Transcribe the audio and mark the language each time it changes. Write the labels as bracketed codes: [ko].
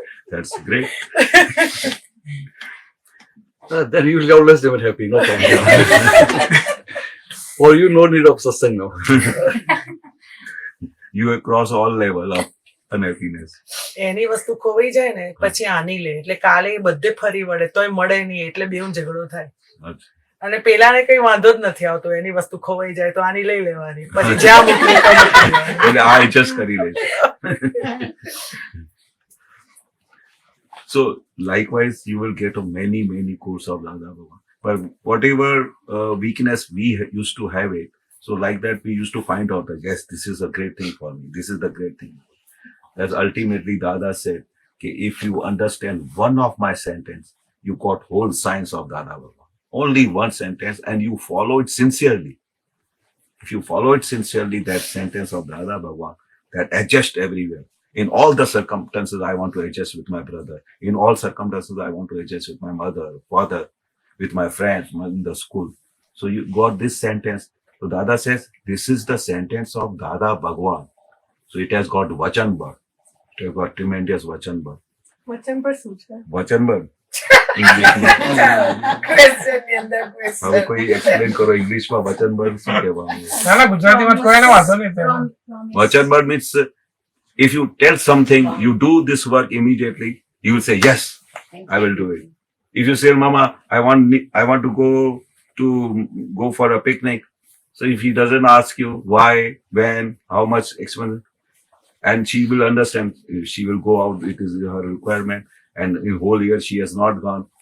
[en] That's great. Then you will always never happy, no problem. For you, no need of satsang now. You have crossed all level of unhappiness. [gu] એની વસ્તુ ખોવાઈ જાય ને પછી આની લે એટલે કાલે એ બધે ફરી વળે તોય મળે નહીં એટલે બેઉ ઝઘડો થાય Acha. અને પેલાને કઈ વાંધો જ નથી આવતો એની વસ્તુ ખોવાઈ જાય તો આની લઈ લેવાની પછી જ્યાં મૂકવી ત્યાં મૂકી દેવાની. એટલે આ adjust કરી લે છે. [en] So likewise, you will get many quotes of Dada Bhagwan. But whatever weakness we used to have it, so like that we used to find out that yes, this is a great thing for me. This is the great thing. That's ultimately Dada said, okay, if you understand one of my sentence, you got whole science of Dada Bhagwan. Only one sentence and you follow it sincerely. If you follow it sincerely, that sentence of Dada Bhagwan, that adjust everywhere. In all the circumstances, I want to adjust with my brother. In all circumstances, I want to adjust with my mother, father, with my friends, in the school. So you got this sentence. So Dada says, this is the sentence of Dada Bhagwan. So it has got Vachanbad. It has got tremendous Vachanbad. [gu] વચન પર શું છે? Vachanbad. English માં. Question ની અંદર હવે [en] question. [gu] કોઈ explain કરો English માં Vachanbad શું કહેવાનું? ના ના ગુજરાતીમાં કોઈને વાંધો નહીં તેમાં. [en] Vachanbad means if you tell something, you do this work immediately, you will say, yes, I will do it. If you say, Mama, I want to go for a picnic. So if he doesn't ask you why, when, how much expense, and she will understand, she will go out, it is her requirement, and in whole year she has not gone.